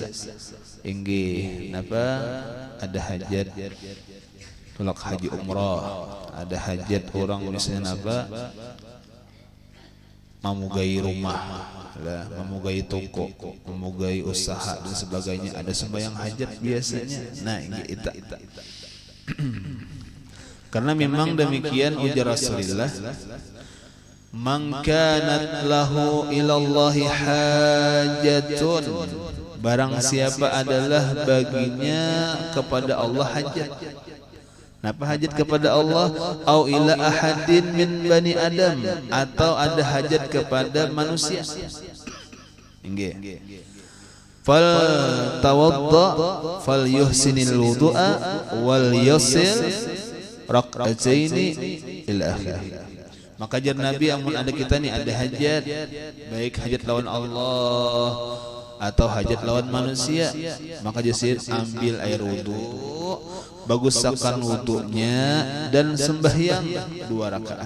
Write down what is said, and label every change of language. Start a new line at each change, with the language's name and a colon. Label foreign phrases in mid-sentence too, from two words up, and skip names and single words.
Banjar: Inggih napa ada hajat tulak haji umrah, ada hajat orang misalnya napa memugai rumah lah, memugai toko, memugai usaha dan sebagainya, ada sembahyang hajat biasanya. Nah, itu karena memang demikian ujar Rasulullah,
Arabic: من كانت له إلى الله حاجة,
Banjar: barang siapa adalah baginya kepada Allah hajat. Napa hajat kepada Allah?
Arabic: أو إلى أحد من بني آدم,
Banjar: atau ada hajat kepada manusia. Nggih.
Arabic: فليتوضأ فليحسن الوضوء وليصل ركعتين إلى آخر.
Banjar: Maka jar Nabi, amun ada kita nih ada hajat, baik hajat lawan Allah atau hajat lawan manusia, maka jasir ambil air wudu, baguskan wudunya dan sembahyang 2 rakaat.